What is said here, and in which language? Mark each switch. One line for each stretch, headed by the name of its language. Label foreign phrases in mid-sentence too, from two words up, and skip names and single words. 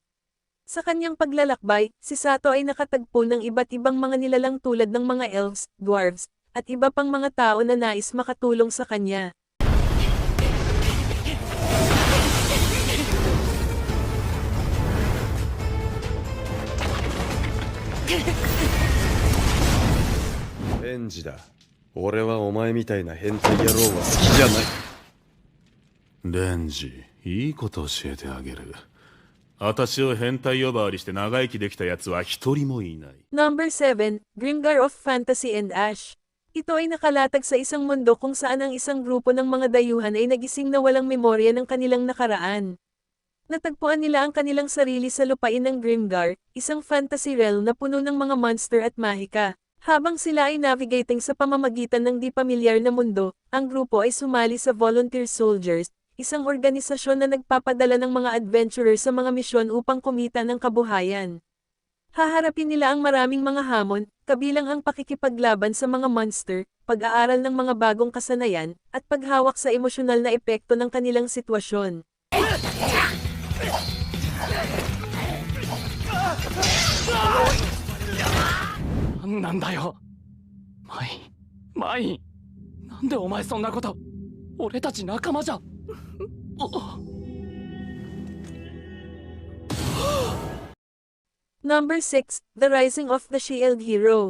Filipino: Sa kanyang paglalakbay, si Sato ay nakatagpo ng iba't ibang mga nilalang tulad ng mga elves, dwarves, at iba pang mga tao na nais makatulong sa kanya.
Japanese: Renji だ。俺はお前みたいな変態野郎は好きじゃない。レンジ、いいこと教えてあげる。私を変態呼ばわりして長生きできた奴は一人もいない。
English: Number 7, Grimgar of Fantasy and Ash.
Filipino: Ito ay nakalatag sa isang mundo kung saan ang isang grupo ng mga dayuhan ay nagising na walang memorya ng kanilang nakaraan. Natagpuan nila ang kanilang sarili sa lupain ng Grimgar, isang
English: fantasy realm
Filipino: na puno ng mga monster at mahika. Habang sila ay navigating sa pamamagitan ng di pamilyar na mundo, ang grupo ay sumali sa Volunteer Soldiers, isang organisasyon na nagpapadala ng mga adventurer sa mga misyon upang kumita ng kabuhayan. Haharapin nila ang maraming mga hamon, kabilang ang pakikipaglaban sa mga monster, pag-aaral ng mga bagong kasanayan, at paghawak sa emosyonal na epekto ng kanilang sitwasyon.
Japanese: なんだよ。マイ、なんでお前そんなこと。俺たち仲間じゃ。
English: Number 6, The Rising of the Shield Hero.